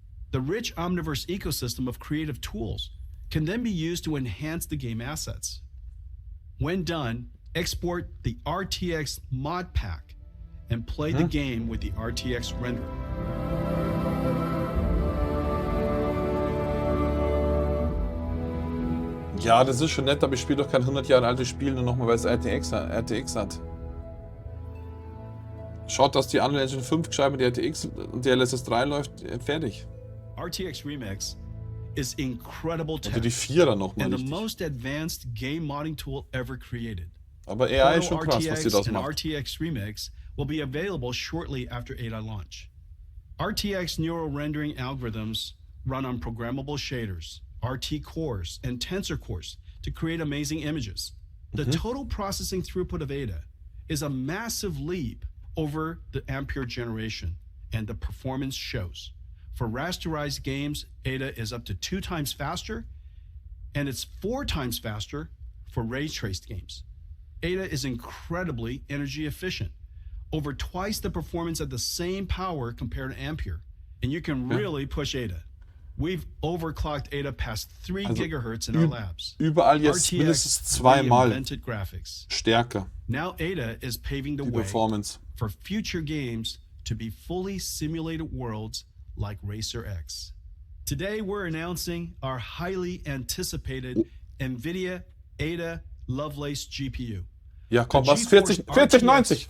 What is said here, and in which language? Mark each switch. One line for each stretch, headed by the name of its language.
English: The rich Omniverse ecosystem of creative tools can then be used to enhance the game assets. When done, export the RTX mod pack and play the game with the RTX renderer.
German: Ja, das ist schon nett, aber ich spiele doch kein 100 Jahre altes Spiel nur nochmal, weil es RTX hat. Schaut, dass die Unreal Engine 5 gescheit mit RTX und die LSS 3 läuft, fertig.
English: RTX Remix is incredible tech
German: die 4er noch mal
English: and the
German: richtig.
English: most advanced game modding tool ever created.
German: Aber AI ist schon krass, was sie das
English: and
German: macht.
English: RTX Remix will be available shortly after ADA launch. RTX neural rendering algorithms run on programmable shaders, RT cores, and tensor cores to create amazing images. The total processing throughput of ADA is a massive leap over the Ampere generation, and the performance shows. For rasterized games, ADA is up to 2 times faster, and it's 4 times faster for ray-traced games. ADA is incredibly energy efficient, over twice the performance at the same power compared to Ampere, and you can really push ADA. We've overclocked ADA past 3 gigahertz in our labs.
German: Überall jetzt mindestens zweimal stärker.
English: Now ADA is paving the way for future games to be fully simulated worlds like Racer X. Today we're announcing our highly anticipated NVIDIA ADA Lovelace GPU.
German: Ja, komm, was? 4090?